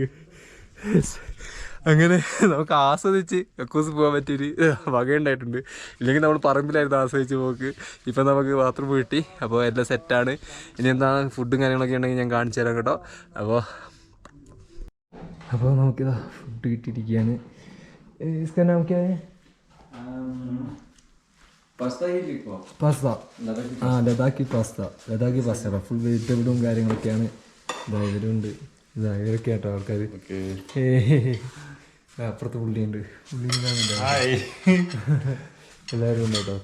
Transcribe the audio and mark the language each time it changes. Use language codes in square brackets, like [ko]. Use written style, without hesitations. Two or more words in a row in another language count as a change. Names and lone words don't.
[ml] അങ്ങനെ നമുക്ക് ആസ്വദിച്ച് കക്കൂസ് പോകാൻ പറ്റിയൊരു വകയുണ്ടായിട്ടുണ്ട്. ഇല്ലെങ്കിൽ നമ്മൾ പറമ്പിലായിരുന്നു ആസ്വദിച്ച് പോക്ക്. ഇപ്പം നമുക്ക് ബാത്റൂം കിട്ടി. അപ്പോൾ എല്ലാം സെറ്റാണ്. ഇനി എന്താ ഫുഡും കാര്യങ്ങളൊക്കെ ഉണ്ടെങ്കിൽ ഞാൻ കാണിച്ചു തരാം കേട്ടോ. അപ്പോൾ നമുക്കിതാ ഫുഡ് കിട്ടിയിരിക്കുകയാണ്. [hi] इसका नाम क्या है? [ml] പാസ്ത. ആ ലഡാക്കി പാസ്ത [en] full vegetable-ഉം [ml] കാര്യങ്ങളൊക്കെയാണ്. ഇതാ ഇവരുണ്ട്, ഇവരൊക്കെ ആട്ടോ ആൾക്കാർ. അപ്പുറത്ത് പുള്ളിയുണ്ട്, എല്ലാവരും ഉണ്ട് കേട്ടോ.